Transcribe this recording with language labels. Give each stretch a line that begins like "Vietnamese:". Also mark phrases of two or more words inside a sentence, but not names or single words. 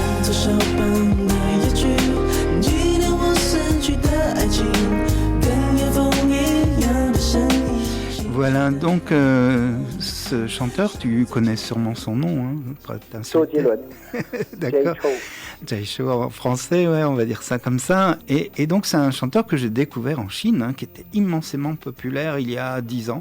Chinese: 子手绑那一句，纪念我逝去的爱情，跟夜风一样的声音。
French: Voilà, donc ce chanteur, tu connais sûrement son nom. Hein, pour Joe t'insulter. Dillon. D'accord. Jay Chou. Jay Chou en français, ouais, on va dire ça comme ça. Et donc c'est un chanteur que j'ai découvert en Chine, hein, qui était immensément populaire il y a 10 ans.